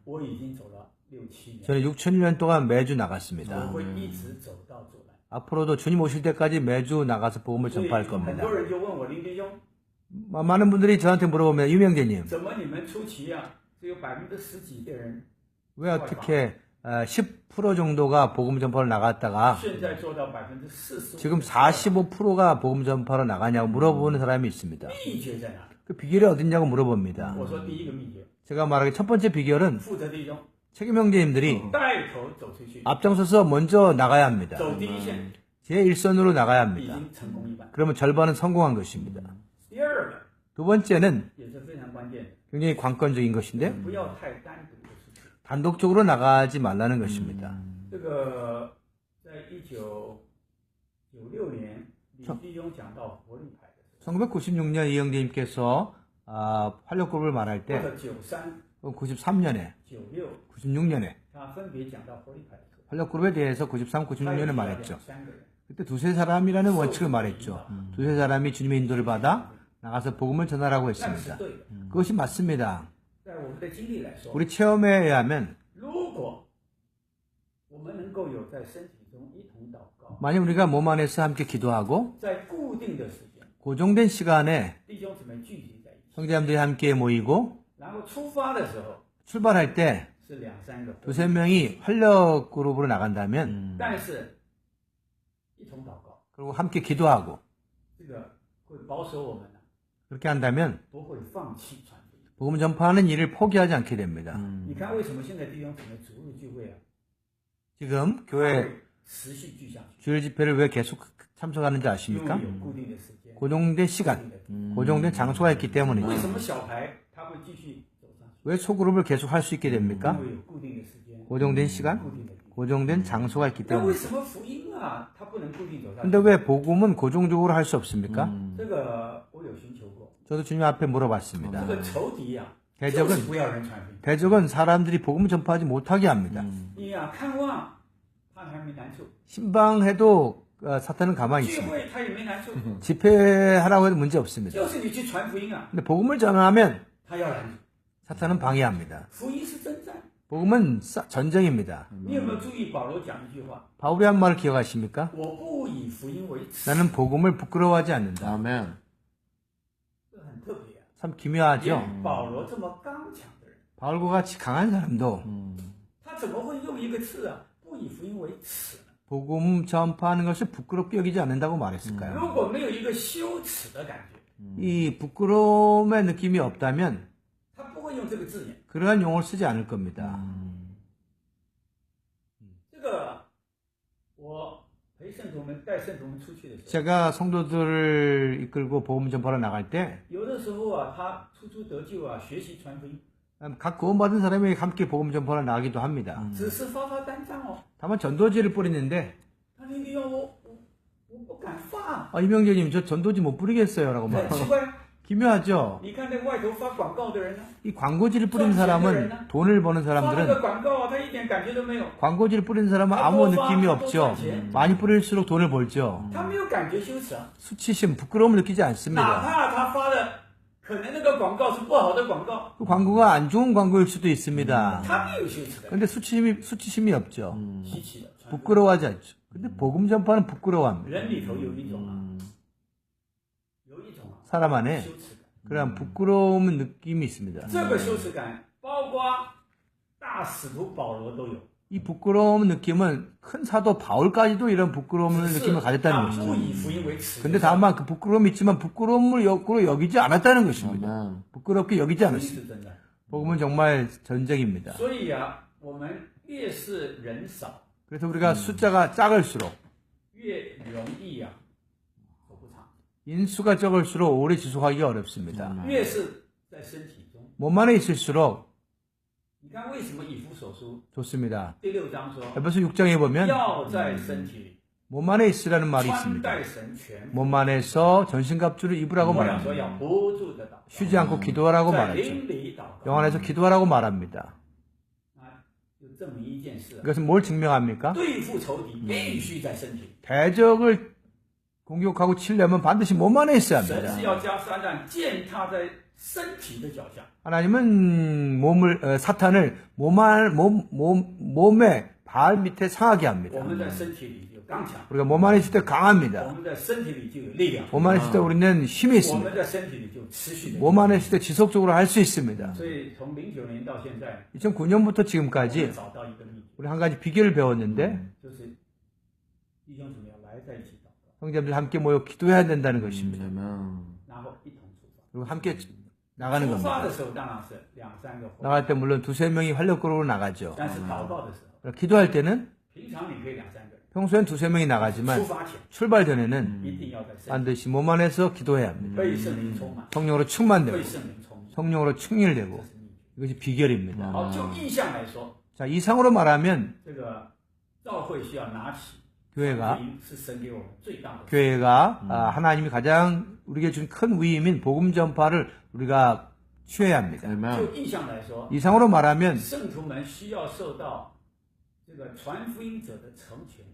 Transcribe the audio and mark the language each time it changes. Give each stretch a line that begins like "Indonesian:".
Chinese: 我已经走了6、7年，
Korean: 저는 6,000년 동안 매주
Chinese: 我
Korean: 나갔습니다.
Chinese: 会一直走到主来。
Korean: 앞으로도 주님 오실 때까지 매주 나가서 복음을
Chinese: 所以
Korean: 전파할
Chinese: 很
Korean: 겁니다.
Chinese: 多人就问我林弟兄，
Korean: 많은 분들이 저한테 물어보면 유명재님
Chinese: 怎么你们初期啊，只有10%几的人，
Korean: 왜 어떻게 10% 정도가 복음 전파로 나갔다가
Chinese: 现在做到45%？
Korean: 지금 45%가 복음 전파로 나가냐고 물어보는 사람이 있습니다.
Chinese: 秘诀在哪里？
Korean: 그 비결이 어딨냐고 물어봅니다.
Chinese: 我说第一个秘诀，
Korean: 제가 말하기 첫 번째 비결은
Chinese: 负责弟兄
Korean: 책임 형제님들이
Chinese: 带头走出去，
Korean: 앞장서서 먼저 나가야 합니다.
Chinese: 走第一线，
Korean: 제 일선으로 나가야
Chinese: 已
Korean: 합니다.
Chinese: 经成功一半。
Korean: 그러면 절반은 성공한 것입니다.
Chinese: 第二个
Korean: 두 번째는
Chinese: 也是非常关键的，
Korean: 굉장히 관건적인 것인데
Chinese: 不要太单独的出去。
Korean: 단독적으로 나가지 말라는 것입니다.
Chinese: 这个在1996年，李弟兄讲到活力牌的时
Korean: 1996년 이 형제님께서 활력그룹을 말할
Chinese: 候，或
Korean: 때
Chinese: 者93、
Korean: 93년에
Chinese: 96，
Korean: 96년에
Chinese: 他分别讲到活力牌的时候，
Korean: 활력그룹에 대해서 93,
Chinese: 他
Korean: 96년에
Chinese: 有两
Korean: 말했죠.
Chinese: 三个人，
Korean: 그때 두세 사람이라는 원칙을 말했죠. 두세 사람이 주님의 인도를 받아 나가서 복음을 전하라고
Chinese: 那是
Korean: 했습니다.
Chinese: 对的。
Korean: 그것이 맞습니다.
Chinese: 在我们的经历来说，
Korean: 우리 체험에 의하면
Chinese: 如果我们能够有在身体中一同祷告，
Korean: 만약 우리가 몸 안에서 함께 기도하고
Chinese: 在固定的时间，
Korean: 고정된 시간에
Chinese: 弟兄姊妹聚集在一起，
Korean: 형제님들이 함께 모이고
Chinese: 然后出发的时候
Korean: 출발할 때
Chinese: 是2、3个，
Korean: 두세 명이 활력그룹으로 나간다면
Chinese: 但是一同祷告，
Korean: 그리고 함께 기도하고
Chinese: 这个会保守我们呢，
Korean: 그렇게 한다면
Chinese: 不会放弃传福音。
Korean: 복음 전파하는 일을 포기하지 않게 됩니다.
Chinese: 你看为什么现在弟兄姊妹主日聚会啊，
Korean: 지금 교회
Chinese: 会持续聚下去？
Korean: 주일 집회를 왜 계속 참석하는지
Chinese: 因为
Korean: 아십니까?
Chinese: 有固定的时间，
Korean: 고정된 시간,
Chinese: 固定的
Korean: 고정된 장소가 있기
Chinese: 为
Korean: 때문이죠.
Chinese: 什么小牌他会继续走上去？
Korean: 왜 소그룹을 계속 할 수 있게 됩니까?
Chinese: 因为有固定的时间，
Korean: 고정된 시간,
Chinese: 固定的地方。
Korean: 고정된 장소가 있기
Chinese: 那为
Korean: 때문에.
Chinese: 什么福音啊，它不能固定走上
Korean: 근데
Chinese: 去？
Korean: 왜 복음은 고정적으로 할 수 없습니까?
Chinese: 这个我有寻求过，
Korean: 저도 주님 앞에 물어봤습니다.
Chinese: 这个仇敌啊，
Korean: 대적은
Chinese: 就是不要人传福音。
Korean: 대적은 사람들이 복음을 전파하지 못하게 합니다.
Chinese: 你呀、看望他还没难处，
Korean: 신방해도 사탄은 가만히
Chinese: 聚
Korean: 있습니다.
Chinese: 会他也没难处，
Korean: 집회하라고 해도 문제 없습니다.
Chinese: 就是你去传福音啊，
Korean: 근데 복음을 전하면
Chinese: 他要拦住。
Korean: 사탄은 방해합니다.
Chinese: 福音是征战，
Korean: 복음은 전쟁입니다.
Chinese: 你有没有注意保罗讲一句话？
Korean: 바울이 한 말을 기억하십니까?
Chinese: 我不以福音为耻，
Korean: 나는 복음을 부끄러워하지 않는다. 아멘.
Chinese: 这很特别啊。
Korean: 참 기묘하죠?
Chinese: 连保罗这么刚强的人，
Korean: 바울과 같이 강한 사람도
Chinese: 他怎么会用一个字啊？不以福音为耻呢？
Korean: 복음 전파하는 것을 부끄럽게 여기지 않는다고 말했을까요?
Chinese: 如果没有一个羞耻的感觉，
Korean: 이 부끄러움의 느낌이 없다면
Chinese: 他不会用这个字眼。
Korean: 그러한 용어를 쓰지 않을 겁니다.
Chinese: 这个我陪圣徒们带圣徒们出去的时候，
Korean: 제가 성도들을 이끌고 복음 전파로 나갈 때
Chinese: 有的时候啊，他初出得救啊，学习传福音，
Korean: 각 구원받은 사람이 함께 복음 전파로 나가기도 합니다.
Chinese: 只是发发单张哦。
Korean: 다만 전도지를 뿌리는데
Chinese: 他那个要我不敢发，
Korean: 이명재님 저 전도지 못 뿌리겠어요 라고
Chinese: 很奇
Korean: 말해요.
Chinese: 怪。
Korean: 기묘하죠?
Chinese: 你看那外头发广告的人呢，
Korean: 이 광고지를 뿌리는 사람은 돈을 버는
Chinese: 发那
Korean: 사람들은
Chinese: 个广告啊，他一点感觉都没有，
Korean: 광고지를 뿌리는 사람은 아무 느낌이 없죠. 많이 뿌릴수록 돈을 벌죠.
Chinese: 他没有感觉羞耻啊。
Korean: 수치심, 부끄러움을 느끼지
Chinese: 哪
Korean: 않습니다.
Chinese: 怕他发的可能那个广告是不好的广告，
Korean: 그 광고가 안 좋은 광고일 수도 있습니다.
Chinese: 他没有羞耻感，
Korean: 근데 수치심이 없죠.
Chinese: 稀奇的。传福音
Korean: 부끄러워하지 않죠. 근데 복음 전파는 부끄러워합니다.
Chinese: 人里头有一种啊，有一种啊
Korean: 사람 안에
Chinese: 羞耻感。
Korean: 그런 부끄러움 느낌이 있습니다.
Chinese: 这个羞耻感，包括大使徒保罗都有，
Korean: 이 부끄러움 느낌은 큰 사도 바울까지도 이런 부끄러움
Chinese: 只是
Korean: 느낌을
Chinese: 他
Korean: 가졌다는
Chinese: 不
Korean: 것이죠.
Chinese: 以福音为耻。
Korean: 근데 다만 그 부끄러움이 있지만 부끄러움을 역으로 여기지 않았다는 것입니다. 부끄럽게 여기지
Chinese: 福音
Korean: 않았습니다.
Chinese: 是真的。
Korean: 복음은 정말 전쟁입니다.
Chinese: 所以啊，我们越是人少，
Korean: 그래서 우리가 숫자가 작을수록
Chinese: 越容易啊走不长。
Korean: 인수가 적을수록 오래 지속하기가 어렵습니다.
Chinese: 越是在身体中，
Korean: 몸 안에 있을수록
Chinese: 你看为什么以弗所书
Korean: 좋습니다.
Chinese: 第6章说
Korean: 에베소 6장에 보면
Chinese: 要在身体里
Korean: 몸 안에 있으라는 말이
Chinese: 穿
Korean: 있습니다.
Chinese: 戴神全副，
Korean: 몸 안에서 전신갑주를 입으라고
Chinese: 我想
Korean: 말합니다.
Chinese: 说要不住的祷告，
Korean: 쉬지 않고 기도하라고
Chinese: 在
Korean: 말하죠.
Chinese: 灵里祷告。
Korean: 영 안에서 기도하라고 말합니다.
Chinese: 啊，就证明一件事啊，
Korean: 이것은 뭘 증명합니까?
Chinese: 对付仇敌必须在身体里。
Korean: 대적을 공격하고 치려면 반드시 몸 안에 있어야
Chinese: 神
Korean: 합니다.
Chinese: 是要将撒旦践踏在身体的脚下。
Korean: 하나님은 사탄을 몸의 발 밑에 상하게
Chinese: 我
Korean: 합니다.
Chinese: 们在身体里就刚强，
Korean: 우리가 몸 안에 있을 때
Chinese: 我
Korean: 강합니다.
Chinese: 们在身体里就有力量，
Korean: 몸 안에 있을 때 우리는 힘이
Chinese: 我
Korean: 있습니다.
Chinese: 们在身体里就持续的。
Korean: 몸 안에 있을 때 지속적으로 할 수 있습니다.
Chinese: 所以从09年到现在，
Korean: 2009년부터
Chinese: 我们
Korean: 지금까지
Chinese: 找到一个秘诀，
Korean: 우리 한 가지 비결을 배웠는데
Chinese: 就是弟兄姊妹要来在一起祷告，
Korean: 형제들 함께 모여 기도해야 된다는 것입니다.
Chinese: 然后一同出发。
Korean: 그리고 함께 나가는
Chinese: 出发
Korean: 겁니다.
Chinese: 的时候当然是2、3个伙伴，
Korean: 나갈 때 물론 두세 명이 활력으로 나가죠.
Chinese: 但是祷告的时候，
Korean: 기도할 때는
Chinese: 平常你可以2、3个人，
Korean: 평소엔 두세 명이 나가지만
Chinese: 出发前
Korean: 출발 전에는
Chinese: 一定要在身体
Korean: 반드시 몸 안에서 기도해야 합니다.
Chinese: 被圣灵充满，
Korean: 성령으로 충만되고
Chinese: 被圣灵充满，
Korean: 성령으로 충일되고
Chinese: 这是秘诀。
Korean: 이것이 비결입니다.
Chinese: 好，就意向来说，
Korean: 자, 이상으로 말하면
Chinese: 这个教会需要拿起
Korean: 교회가
Chinese: 福音是神给我们最大的。
Korean: 교회가 하나님이 가장 우리에게 준 큰 위임인 복음 전파를 우리가 취해야 합니다.
Chinese: 就意向来说，
Korean: 이상으로 말하면
Chinese: 圣徒们需要受到这个传福音者的成全，